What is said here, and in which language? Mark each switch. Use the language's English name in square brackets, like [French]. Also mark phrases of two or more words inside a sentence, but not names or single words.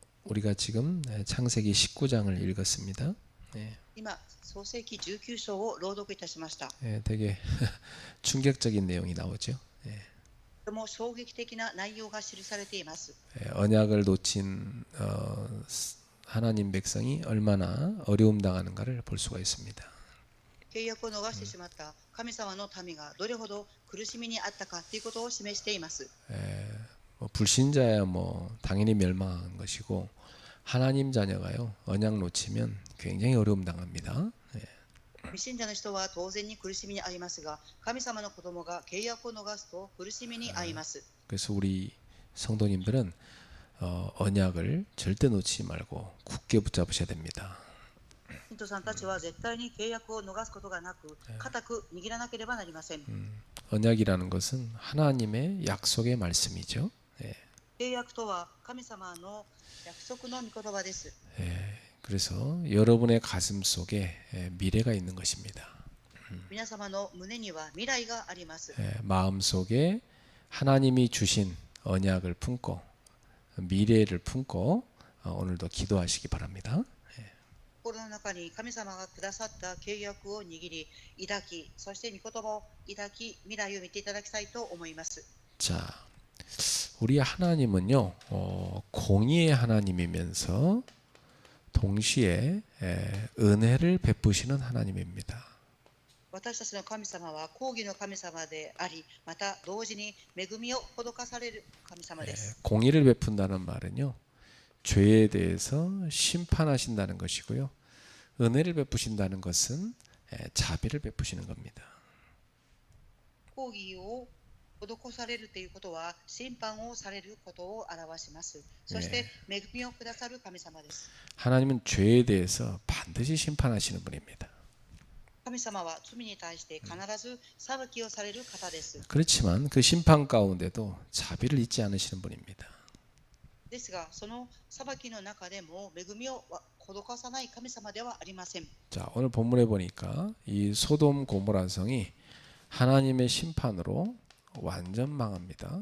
[Korean] 우리가 지금 창세기 19장을 읽었습니다. 예, [Japanese] 今、創世記19章を朗読いたしました。 [Korean] 되게 충격적인 내용이 나오죠. [Japanese] とても衝撃的な内容が記されています。 [Korean] 언약을 놓친 하나님 백성이 얼마나 어려움 당하는가를 볼 수가 있습니다. [Japanese] 契約を逃してしまった神様の民がどれほど苦しみにあったかということを示しています。 [Korean] 불신자야 뭐 당연히 멸망한 것이고 하나님 자녀가요 언약 놓치면 굉장히 어려움 당합니다. [Japanese] 未信者の人は当然に苦しみに遭いますが、神様の子供が契約を逃すと苦しみに遭います。 [Korean] 그래서 우리 성도님들은 언약을 절대 놓치지 말고 굳게 붙잡으셔야 됩니다. [Japanese] 信徒さんたちは絶対に契約を逃すことがなく、固く握らなければなりません。 [Korean] 언약이라는 것은 하나님의 약속의 말씀이죠. [Japanese] 契約とは神様の約束の御言葉です。 [Korean] 그래서 여러분의 가슴 속에 미래가 있는 것입니다. [Japanese] 皆様の胸には未来があります。 [Korean] 마음 속에 하나님이 주신 언약을 품고 미래를 품고 오늘도 기도하시기 바랍니다. [Japanese] 心の中に神様がくださった契約を握り、抱き、そして御言葉を抱き、未来を見ていただきたいと思います。 [Korean] 자, 우리 하나님은요 공의의 하나님이면서 동시에 은혜를 베푸시는 하나님입니다. [Japanese] 私たちの神様は公義の神様であり、また同時に恵みを施される神様です。 [Korean] 공의를 베푼다는 말은요 죄에 대해서 심판하신다는 것이고요. 은혜를 베푸신다는 것은 자비를 베푸시는 겁니다. [Japanese] 公義を施されるということは審判をされることを表します。そして恵みをくださる神様です。 [Korean] 하나님은 죄에 대해서 반드시 심판하시는 분입니다. [Japanese] 神様は罪に対して必ず裁きをされる方です。 [Korean] 그렇지만 그 심판 가운데도 자비를 잊지 않으시는 분입니다. [Japanese] ですが、その裁きの中でも恵みを施さない神様ではありません。 [Korean] 자, 오늘 본문에 보니까 이 소돔 고모라 성이 하나님의 심판으로 완전 망합니다.